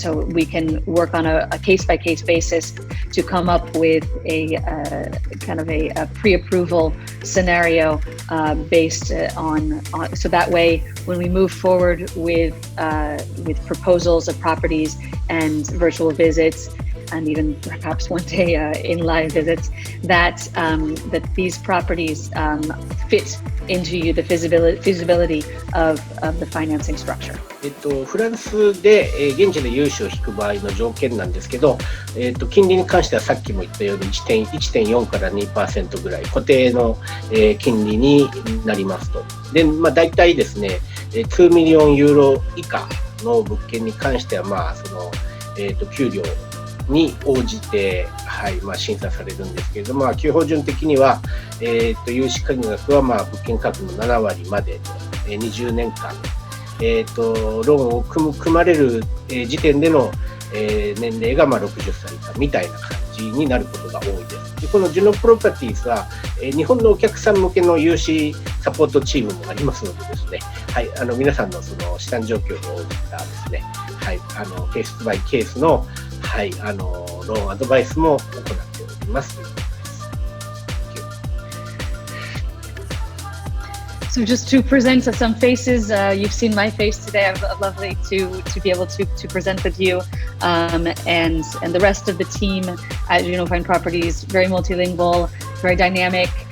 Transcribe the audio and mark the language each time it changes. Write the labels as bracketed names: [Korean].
[English] So we can work on a case-by-case basis to come up with a kind of a pre-approval scenario based on so that way when we move forward with proposals of properties and virtual visits, and even perhaps one day in live visits, that these properties fit into the feasibility of the financing structure. [Japanese] フランスで、現地で融資を引く場合の条件なんですけど、金利に関してはさっきも言ったように 1.4 から 2% ぐらい固定の、金利になりますと。で、大体ですね、2ミリオンユーロ以下の物件に関しては、給料に応じて、審査されるんですけれども、基本順的には、融資金額は物件価格の7割まで、20年間、ローンを組まれる、時点での、年齢が60歳以下みたいな感じになることが多いです。でこのジュノプロパティーズは、日本のお客さん向けの融資サポートチームもありますのでですね、皆さんのその資産状況に応じたですね、ケースバイケースのローンアドバイスも行っておりますということです。 [English] So just to present some faces, you've seen my face today. I'm lovely to be able to present with you, and the rest of the team at Unifine Properties, very multilingual, very dynamic.